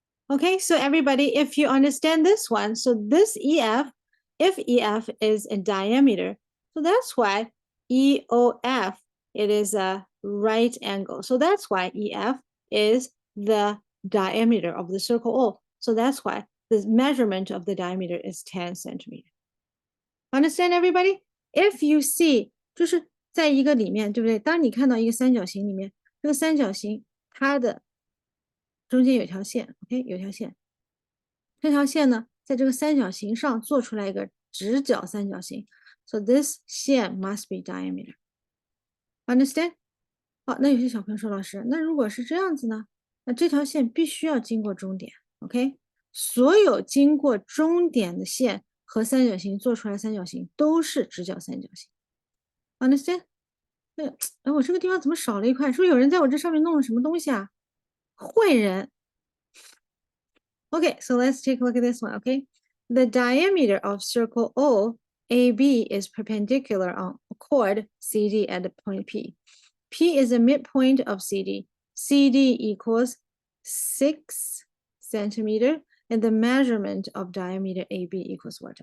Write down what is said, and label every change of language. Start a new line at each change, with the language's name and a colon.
English: Okay, so everybody, if you understand this one, so this EF, if EF is a diameter, so that's why EOF, it is a right angle. So that's why EF is the diameter of the circle O. So that's why the measurement of the diameter is 10 centimeter. Understand everybody? If you see,
Chinese: 就是在一个里面，对不对？当你看到一个三角形里面，这个三角形它的中间有条线 ，OK， 有条线。这条线呢，在这个三角形上做出来一个直角三角形。
English: So this 线 must be diameter. Understand?
Chinese: 好，那有些小朋友说，老师，那如果是这样子呢？那这条线必须要经过终点，OK？所有经过终点的线和三角形做出来三角形都是直角三角形。
English: Understand?
Chinese: 哎，我这个地方怎么少了一块？是不是有人在我这上面弄了什么东西啊？坏人。
English: Okay, so let's take a look at this one, okay? The diameter of circle O, AB, is perpendicular on chord CD at the point P. P is the midpoint of CD. CD equals 6 centimeter, and the measurement of diameter AB equals what?